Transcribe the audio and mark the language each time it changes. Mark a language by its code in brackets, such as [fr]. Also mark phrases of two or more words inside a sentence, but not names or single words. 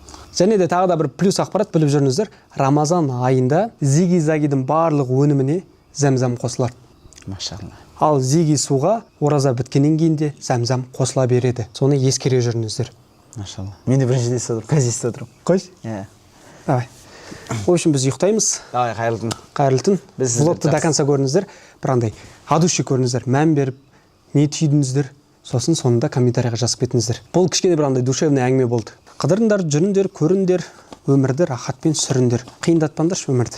[kk] Және де тағы да бір плюс ақпарат біліп жүріңіздер. Рамазан айында Зиги-Загидің барлық өніміне зәмзәм қосылады. Машалла. Ал зиги суға ораза біткеннен кейін де зәмзәм қосыла береді. Соны ескере жүріңіздер. Машалла. Мен де бірінші естіп отырмын. Қазір естіп отырмын. Қойшы? Иә. [ru] Давай. В общем, [kk] біз ұйықтаймыз. [ru] Давай, [kk] қайырлы түн. Қайырлы түн. Влогты [ru] до конца [kk] көріңіздер. Бірандай адуши көріңіздер, мән беріп, не түйдіңіздер, сосын соңында комментарийға жазып кетіңіздер. Бұл кішкене бірандай душевный әңгіме болды. Қыдырыңдар, жүріңдер, көріңдер, өмірді рахатпен сүріңдер. Қиындатпаңдаршы өмірді.